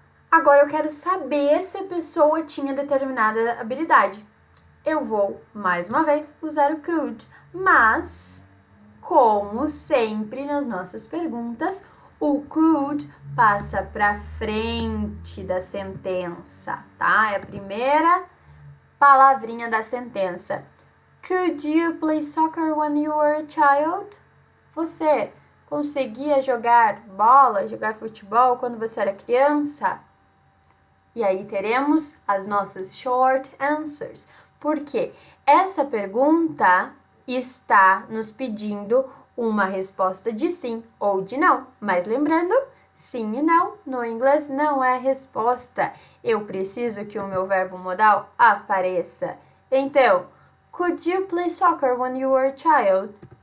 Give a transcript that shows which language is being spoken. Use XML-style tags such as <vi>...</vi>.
<pt>Agora, eu quero saber se a pessoa tinha determinada habilidade. Eu vou, mais uma vez, usar o could, mas como sempre nas nossas perguntas, o could passa para frente da sentença, tá? É a primeira palavrinha da sentença.</pt> <en>Could you play soccer when you were a child?</en> <pt>Você conseguia jogar bola, jogar futebol quando você era criança? E aí teremos as nossas short answers. Porque essa pergunta está nos pedindo uma resposta de sim ou de não. Mas lembrando, sim e não no inglês não é resposta. Eu preciso que o meu verbo modal apareça. Então,</pt> <en>could you play soccer when you were a child?</en>